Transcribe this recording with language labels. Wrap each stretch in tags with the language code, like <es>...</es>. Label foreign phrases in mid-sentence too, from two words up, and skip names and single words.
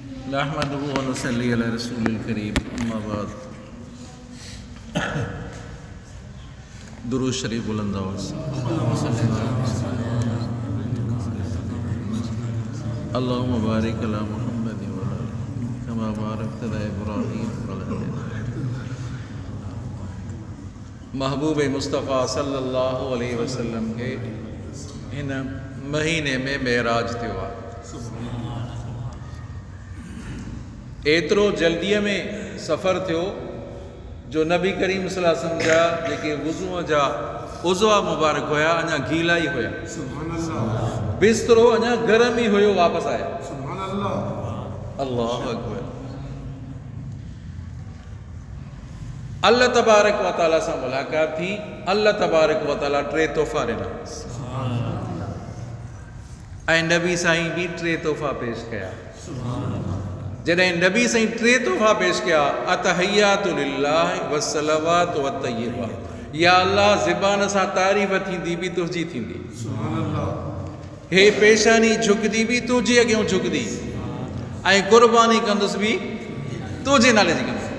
<ar>نحمده و نصلي على رسوله الكريم، أما بعد.</ar> <sd>दुरूद शरीफ बुलंद आवाज़।</sd> <ar>اللهم بارك على محمد وعلى آله كما باركت على إبراهيم وعلى آل إبراهيم.</ar> <sd>महबूब मुस्तफ़ा</sd> <ar>صلى الله عليه وسلم</ar> <sd>के इन महीने में मेराज थियो आहे। एतिरो जल्दीअ में सफ़र थियो जो नबी करीम</sd> <ar>صلى الله عليه وسلم</ar> <sd>जा जेके वुज़ूअ जा उज़वा मुबारक हुया अञा गीला ई हुया, बिस्तरो अञा गरम ई हुयो, वापसि आया।</sd> <ar>الله أكبر۔ الله تبارك وتعالى</ar> <sd>सां मुलाक़ात थी।</sd> <ar>الله تبارك وتعالى</ar> <sd>टे तोहफ़ा ॾिना ऐं नबी साईं बि टे तोहफ़ा पेश कया। जॾहिं नबी साईं टे तोहफ़ा पेश कया,</sd> <ar>التحيات لله والصلوات والطيبات,</ar> <sd>या अल्लाह ज़बान सां तारीफ़ थींदी बि तुंहिंजी थींदी, हे पेशानी झुकदी बि तुंहिंजे अॻियां झुकदी, ऐं क़ुर्बानी कंदुसि बि तुंहिंजे नाले जी कंदुसि।</sd>